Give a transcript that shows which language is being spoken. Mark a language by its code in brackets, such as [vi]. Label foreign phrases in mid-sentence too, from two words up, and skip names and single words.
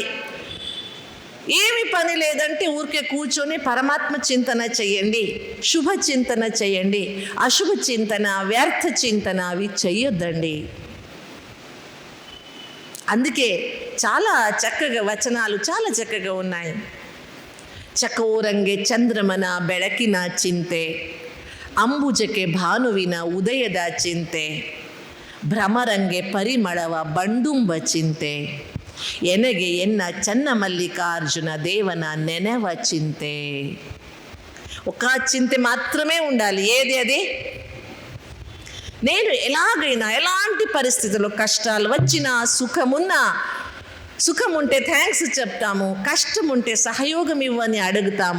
[te] ఏమి పని లేదంటే ఊరికే కూర్చొని పరమాత్మ చింతన చేయండి, శుభ చింతన చేయండి. అశుభ చింతన, వ్యర్థ చింతన అవి చెయ్యొద్దండి. అందుకే చాలా చక్కగా వచనాలు చాలా చక్కగా ఉన్నాయి. [kn] ಚಕೋರಂಗೆ ಚಂದ್ರಮನ ಬೆಳಕಿನ ಚಿಂತೆ, ಅಂಬುಜಕ್ಕೆ ಭಾನುವಿನ ಉದಯದ ಚಿಂತೆ, ಭ್ರಮರಂಗೆ ಪರಿಮಳವ ಬಂಡುಂಬ ಚಿಂತೆ, ಎನಗೆ ಎನ್ನ ಚನ್ನ ಮಲ್ಲಿಕಾರ್ಜುನ ದೇವನ ನೆನೆವ ಚಿಂತೆ. [te] ఒక చింత మాత్రమే ఉండాలి. ఏది అది? నేను ఎలాగైనా ఎలాంటి పరిస్థితుల్లో కష్టాలు వచ్చినా, సుఖం ఉంటే థ్యాంక్స్ చెప్తాము, కష్టం ఉంటే సహయోగం ఇవ్వని అడుగుతాము.